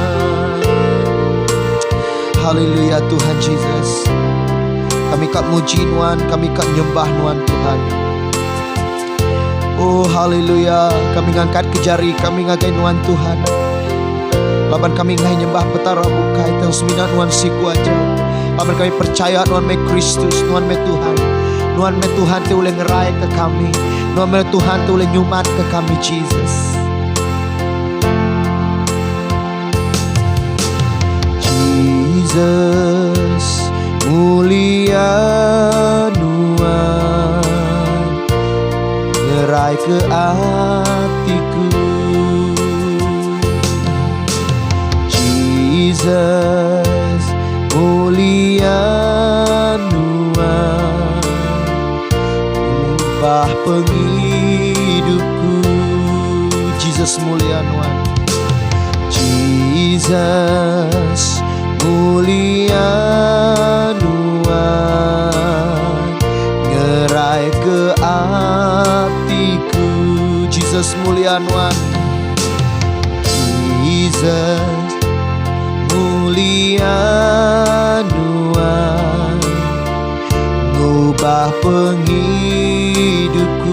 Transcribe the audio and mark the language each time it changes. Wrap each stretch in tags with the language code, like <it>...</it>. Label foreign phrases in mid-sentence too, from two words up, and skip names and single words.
<iba>Haleluya Tuhan Yesus. Kami kat muji Tuhan, kami kat nyembah Tuhan Tuhan. Oh haleluya, kami ngangkat ke jari, kami ngagai Tuhan Tuhan. Laban kami ngai nyembah petara bukai tang semina Tuhan siku aja. Laban kami percaya Tuhan me Kristus, Tuhan me Tuhan. Tuhan me Tuhan te boleh ngerai ke kami. Tuhan me Tuhan te boleh nyumat ke kami Jesus. Jesus mulia Tuhan, ngerai ke hatiku. Jesus mulia Tuhan, ubah penghidupku. Jesus mulia Tuhan. Jesus mulia Tuhan, ngerai ke hatiku. Jesus mulia Tuhan. Jesus mulia Tuhan, ngubah penghidupku.</iba>